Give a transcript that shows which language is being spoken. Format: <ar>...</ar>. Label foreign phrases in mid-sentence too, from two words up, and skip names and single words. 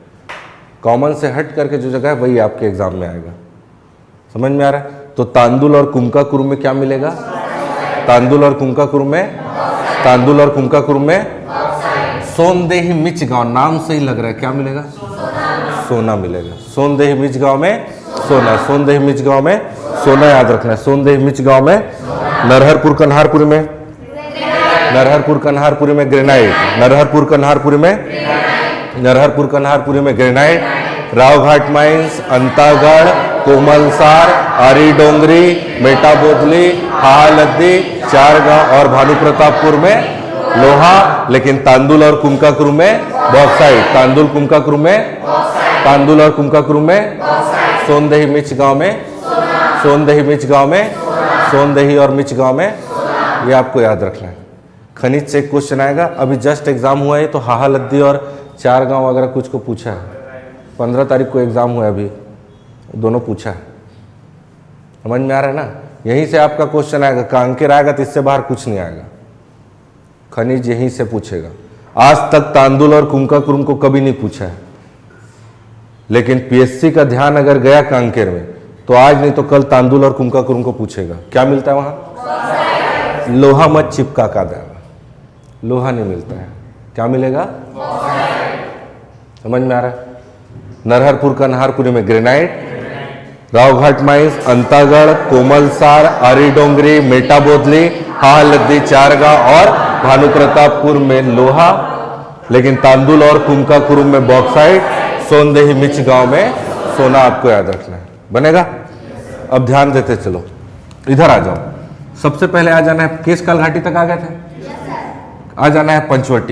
<hi>कॉमन से हट करके जो जगह है वही आपके एग्जाम में आएगा। समझ में आ रहा है? तो तांदुल और कुमकाकुरुम में क्या मिलेगा? तांदुल और कुमकाकुरुम में, तांदुल और कुमकाकुरुम में सोनदेही मिच गांव, नाम से ही लग रहा है क्या मिलेगा? सोना मिलेगा। सोनदेही मिच गांव में सोना, सोनदेही मिच गांव में सोना। याद रखना है। सोनदेही मिच गांव में। नरहरपुर कन्हारपुरी में, नरहरपुर कन्हारपुरी में ग्रेनाइट, नरहरपुर कन्हारपुरी में, नरहरपुर कन्हारपुरी में ग्रेनाइट। रावघाट माइंस, अंतागढ़, कोमलसार, आरी डोंगरी, मेटा बोदली, हाहालद्दी, चार गांव और भानु प्रतापपुर में लोहा। लेकिन तांदुल और कुमकाकुरुम में बॉक्साइट। तांदुल कुमकाकुरुम में, तांदुल और कुमकाकुरुम में, सोनदेही मिच गांव में, सोनदेही मिच गांव में, सोनदेही और मिच गांव में। ये आपको याद रखना है। खनिज से एक क्वेश्चन आएगा। अभी जस्ट एग्जाम हुआ है, तो हाहालद्दी और चार गांव वगैरह कुछ को पूछा है। 15 तारीख को एग्जाम हुआ है, अभी दोनों पूछा है। समझ में आ रहा है ना? यहीं से आपका क्वेश्चन आएगा। कांकेर आएगा तो इससे बाहर कुछ नहीं आएगा। खनिज यहीं से पूछेगा। आज तक तांदुल और कुमकाकुरुम को कभी नहीं पूछा है, लेकिन पीएससी का ध्यान अगर गया कांकेर में, तो आज नहीं तो कल तांदुल और कुमकाकुरुम को पूछेगा। क्या मिलता है वहां? लोहा मत चिपका का देगा, लोहा नहीं मिलता है। क्या मिलेगा? समझ में आ रहा है? नरहरपुर कन्हारपुरी में ग्रेनाइट। रावघाट माइंस, अंतागढ़, कोमलसार, आरी डोंगरी, मेटा बोदली, हाहालद्दी, चार गांव और भानु प्रतापपुर में लोहा। लेकिन तांदुल और कुमकाकुरुम में बॉक्साइट। सोनदेही मिच गांव में सोना। आपको याद रखना है। बनेगा? अब ध्यान देते चलो। इधर आ जाओ। सबसे पहले आ जाना है, केशकाल घाटी तक आ गए थे, आ जाना है पंचवटी।</hi>